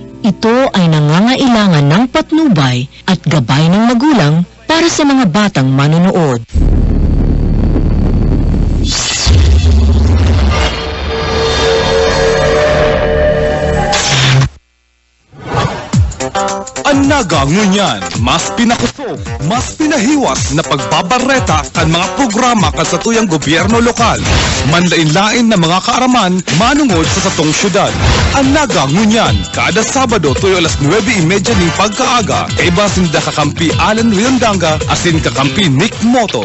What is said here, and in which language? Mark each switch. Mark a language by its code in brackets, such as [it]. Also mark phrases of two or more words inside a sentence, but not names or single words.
[tl] Ito ay nangangailangan ng patnubay at gabay ng magulang para sa mga batang manonood. [bik] Ang naga ngunyan, mas pinakusog, mas pinahiwas na pagbabareta kan mga programa kan sa tuyang gobyerno lokal. Manlain-lain na mga kaaraman manungod sa satong syudad. Ang naga ngunyan, kada Sabado tuyo alas 9:30 ng pagkaaga, kay basinda kakampi Alan Riondanga asin kakampi Nick Motos.